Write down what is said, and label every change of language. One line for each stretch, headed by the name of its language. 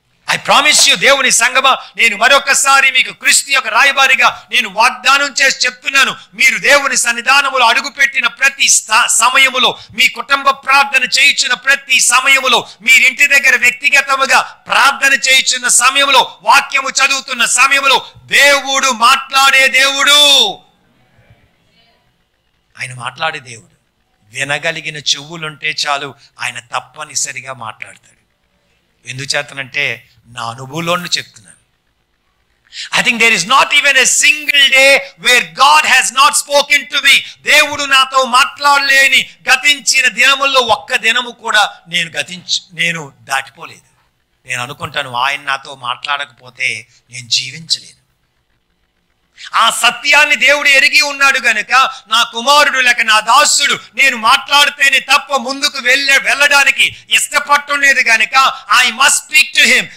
English: I promise you,
Telugu: దేవుని సంగమా, నేను మరొకసారి మీకు క్రీస్తు యొక్క రాయబారిగా నేను వాగ్దానం చేసి చెప్తున్నాను, మీరు దేవుని సన్నిధానములో అడుగుపెట్టిన ప్రతి సమయములో, మీ కుటుంబ ప్రార్థన చేయించిన ప్రతి సమయములో, మీరింటి దగ్గర వ్యక్తిగతముగా ప్రార్థన చేయించిన సమయంలో, వాక్యము చదువుతున్న సమయంలో దేవుడు మాట్లాడే దేవుడు. ఆయన మాట్లాడే దేవుడు. వినగలిగిన చెవులుంటే చాలు, ఆయన తప్పనిసరిగా మాట్లాడతాడు. ఎందుచేతనంటే నా అనుభవంలో చెప్తున్నాను.
English: I think there is not even a single day where God has not spoken to me.
Telugu: దేవుడు నాతో మాట్లాడలేని గతించిన దినముల్లో ఒక్క దినము కూడా నేను దాటిపోలేదు. నేను అనుకుంటాను ఆయన నాతో మాట్లాడకపోతే నేను జీవించలేను. ఆ సత్యాన్ని దేవుడు ఎరిగి ఉన్నాడు గనుక నా కుమారుడు లేక నా దాసుడు నేను మాట్లాడితేనే తప్ప ముందుకు వెళ్ళడానికి ఇష్టపడలేదు గనుక
English: I must speak to him.